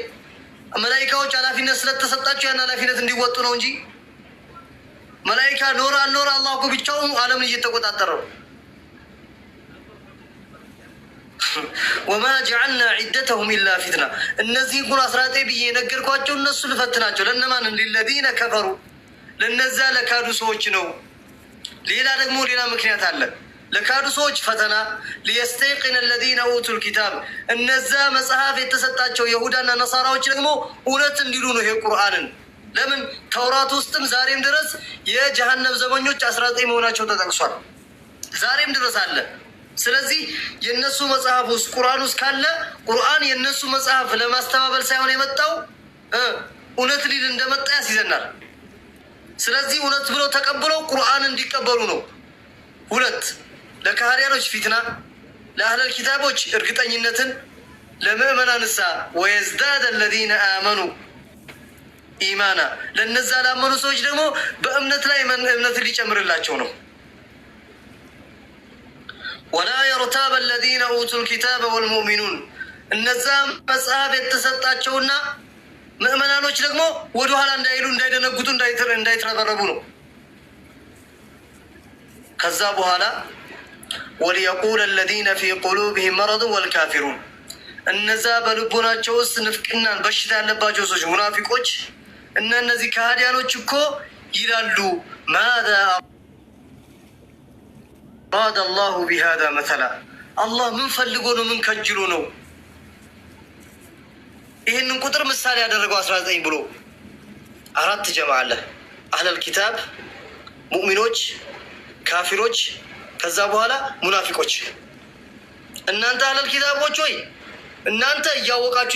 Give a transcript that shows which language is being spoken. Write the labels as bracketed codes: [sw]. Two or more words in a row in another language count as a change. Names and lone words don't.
[am] መላኢካዎች ኃላፊነት ስለተሰጣቸው ያን ኃላፊነት እንዲወጡ ነው እንጂ መላኢካ ኖር አልኖር አላህ እኮ ብቻውን ዓለምን እየተቆጣጠረ ነው። [ar] وما جعلنا عدتهم إلا فتنة [am] እነዚህ እንኳን 19 ብዬ የነገርኳቸው እነሱ ልፈትናቸው። ለእነማንም [ar] للذين كفروا [am] ለነዛ ለካዱ ሰዎች ነው። ሌላ ደግሞ ሌላ ምክንያት አለ። ለካዱ ሰዎች ፈተና [ar] ليستيقن الذين اوتوا الكتاب [am] እነዛ መጽሐፍ የተሰጣቸው ይሁዳና ነሳራዎች ደግሞ እውነት እንዲሉ ነው ይሄ ቁርአንን። ለምን ተውራት ውስጥም ዛሬም ድረስ የጀሃነም ዘበኞች 19 መሆናቸው ተጠቅሷል። ዛሬም ድረስ አለ። ስለዚህ የነሱ መጽሐፍ ውስጥ ቁርአን ውስጥ ካለ ቁርአን የነሱ መጽሐፍ ለማስተባበል ሳይሆን የመጣው እውነት ሊል እንደመጣ ያስይዘናል። ስለዚህ እውነት ብለው ተቀብለው ቁርአን እንዲቀበሉ ነው። ሁለት ለካህዲያኖች ፊትና፣ ለአህለል ኪታቦች እርግጠኝነትን፣ ለምእመናንሳ [ar] ويزداد الذين آمنوا إيمانا [am] ለነዛ ላመኑ ሰዎች ደግሞ በእምነት ላይ እምነትን ሊጨምርላቸው ነው። [ar] ولا يرتاب الذين اوتوا الكتاب والمؤمنون [am] እነዛ መጽሐፍ የተሰጣቸውና ምእመናኖች ደግሞ ወደ ኋላ እንዳይሉ፣ እንዳይደነግጡ፣ እንዳይተረበረቡ ነው። ከዛ በኋላ [ar] وليقول الذين في قلوبهم مرض والكافرون [am] እነዛ በልቦናቸው ውስጥ ንፍቅናን በሽታ ያለባቸው ሰዎች ሙናፊቆች እነዚህ ከሃዲያኖች እኮ ይላሉ [ar] ماذا أراد الله بهذا مثلا [am] الله ምን ፈልጎ ነው ምን ከጅሎ ነው ይሄንን ቁጥር ምሳሌ ያደረገው 19 ብሎ አራት ጀማ አለ። [ar] أهل الكتاب፣ [am] ሙእሚኖች፣ ካፊሮች፣ ከዛ በኋላ ሙናፊቆች። እናንተ አህለል ኪታቦች ሆይ እናንተ እያወቃችሁ